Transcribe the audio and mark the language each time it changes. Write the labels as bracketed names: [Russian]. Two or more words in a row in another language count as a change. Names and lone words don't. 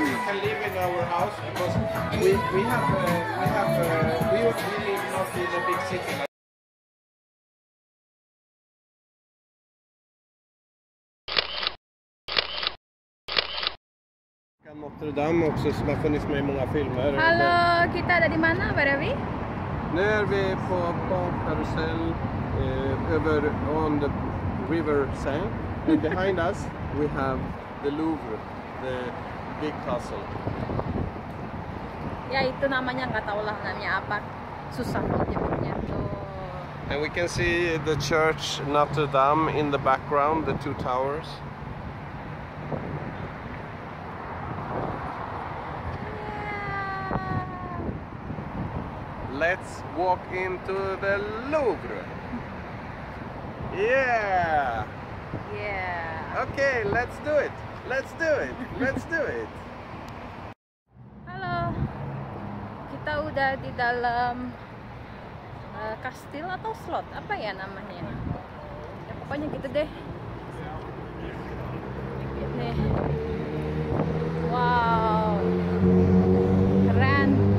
[English] You can live in our house because we live not in a big city. [Swedish] Notre Dame också som har funnits med i många filmer. [Indonesian] Halo, kita ada di mana, Pak Dewi? [Swedish] Nu är vi på karusell över [English] on the river Seine. And behind us we have the Louvre, the big castle. [Indonesian] Ya itu namanya, nggak tahu lah namanya apa, susah nyebutnya tuh. [English] And we can see the church Notre Dame in the background, the two towers. Let's walk into the Louvre. Yeah. Yeah. Okay, let's do it. Let's do it. Let's do it. [Indonesian] Halo. Kita udah di dalam kastil atau slot, apa ya namanya? Ya, pokoknya gitu deh. Nih. Wow. Keren.